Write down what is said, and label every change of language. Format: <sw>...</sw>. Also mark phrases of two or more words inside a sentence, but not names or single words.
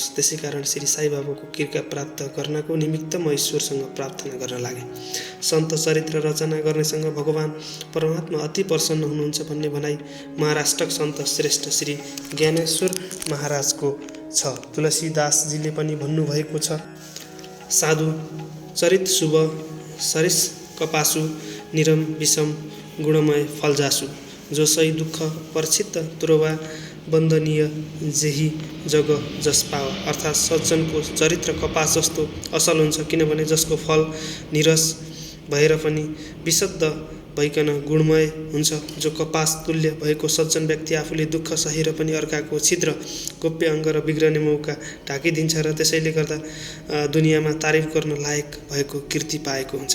<ne>त्यसै कारण श्री साई बाबाको कृपा प्राप्त गर्नको निमित्त म ईश्वरसँग प्रार्थना गर्न लागेँ। सन्त चरित्र रचना गर्नेसँग भगवान परमात्मा अति प्रसन्न हुनुहुन्छ भन्ने भनाइ महाराष्ट्रक सन्त श्रेष्ठ श्री ज्ञानेश्वर महाराजको छ। तुलसीदासजीले पनि भन्नुभएको छ,</ne> <awa>साधु चरित शुभ सरिस कपासु निरम विषम गुणमय फलजासु जो सही दुःख परिचित तुरवा वन्दनीय जेही जग जस पाव।</awa> <ne>अर्थात् सज्जनको चरित्र कपास जस्तो असल हुन्छ, किनभने जसको फल निरस भएर पनि विशुद्ध भइकन गुणमय हुन्छ। जो कपास तुल्य भएको सज्जन व्यक्ति आफूले दुःख सहेर पनि अर्काको छिद्र गोप्य अङ्ग र बिग्रने मौका ढाकिदिन्छ र त्यसैले गर्दा दुनियाँमा तारिफ गर्न लायक भएको कीर्ति पाएको हुन्छ।</ne>